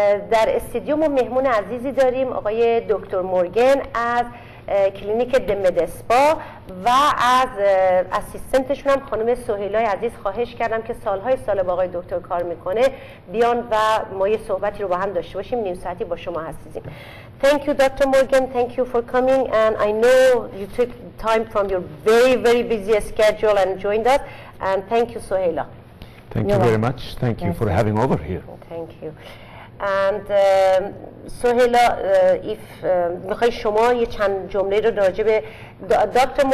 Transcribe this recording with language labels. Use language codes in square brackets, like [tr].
[fa] در استودیو ما مهمون عزیزی داریم، آقای دکتر مورگن از کلینیک مدسپا و از اسیستنتشون هم خانم سهیلای عزیز خواهش کردم که سالهای سال با آقای دکتر کار میکنه بیان و ما یه صحبتی رو با هم داشته باشیم. نیم ساعتی با شما هستیم. [en] Thank you Dr. Morgan, thank you for coming, and I know you took time from your very busy schedule and joined us, and thank you Sohela. Thank you very much. Thank you for having over here. Thank you. And Sohela, if [fa] میخوای شما یه چند جمله رو راجع به Dr.